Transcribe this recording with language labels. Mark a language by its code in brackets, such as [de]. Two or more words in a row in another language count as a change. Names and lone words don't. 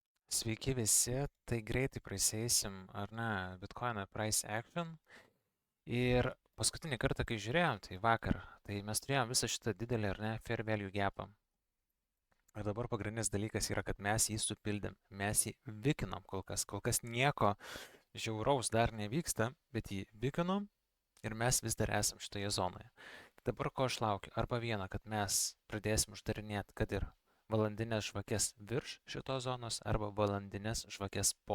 [lt] Sveiki visi, tai greitai praeisėsim, ar ne, [en] Bitcoin price action. [lt] Ir paskutinį kartą, kai žiūrėjom, tai vakar, tai mes turėjom visą šitą didelį, ar ne, [en] fair value gapą. [lt] Ir dabar pagrindinis dalykas yra, kad mes jį supildėm, mes jį vikinom kol kas nieko žiauraus dar nevyksta, bet jį vikinom ir mes vis dar esam šitoje zonoje. Dabar ko aš laukiu? Arba viena, kad mes pradėsim uždarinėti, kad ir valandinės žvakės virš šitos zonos arba valandinės žvakės po.